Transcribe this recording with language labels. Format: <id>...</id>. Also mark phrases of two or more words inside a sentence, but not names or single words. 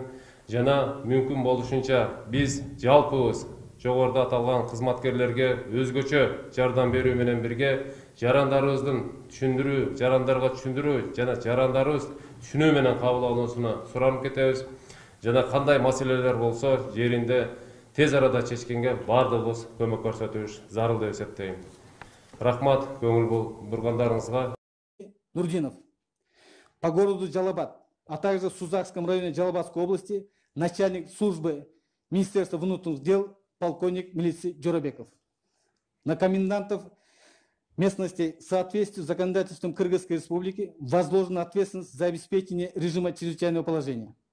<ky>Жана мүмкүн болушунча биз жалпыбыз жогоруда аталган кызматкерлерге өзгөчө жардам берүү менен бирге жарандарыбыздын түшүндүрүү, жарандарга түшүндүрүү жана жарандарыбыз түшүнүү менен кабыл алуусуна суранып кетебиз. Жана кандай маселелер болсо жеринде тез арада чечкенге бардыгыбыз көмөк көрсөтүбүз зарыл деп эсептейм. Рахмат көңүл бургандарыңызга. Нурдинов.</ky> <ru>По городу Джалабад, а также в Сузакском районе Джалабадской области начальник службы Министерства внутренних дел полковник милиции Джорабеков. На комендантов местностей в соответствии с законодательством Кыргызской Республики возложена ответственность за обеспечение режима чрезвычайного положения.</ru>